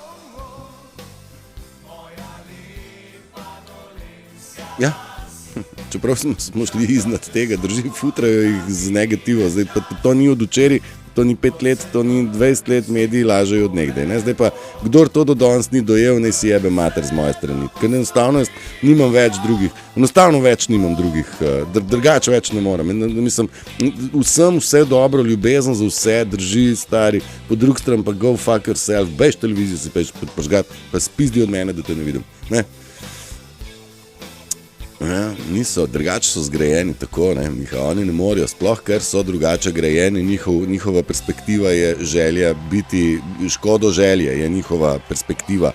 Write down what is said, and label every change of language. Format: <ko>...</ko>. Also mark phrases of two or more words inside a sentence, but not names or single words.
<sl>Ja, čeprav smo šli iznad tega, drži, futrajo jih z negativo, zdaj pa to ni od včeraj, to ni 5 let, to ni 20 let, mediji lažejo od nekdaj, ne? Zdaj pa, kdor to do danes ni dojel, naj si jebe mater z moje strani, ker enostavno nimam več drugih, drugače več ne morem, mislim, vsem vse dobro, ljubezen za vse, drži stari, po drugi strani pa</sl> <en>go fuck yourself,</en> <sl>bež televizijo si peš požgat, pa spizdi od mene, da te ne vidim, ne? Ja, niso, drugače so zgrajeni tako, ne, Miha, oni ne morajo, sploh ker so drugače grajeni, njihova perspektiva je želja biti, škodoželje je njihova perspektiva.</sl>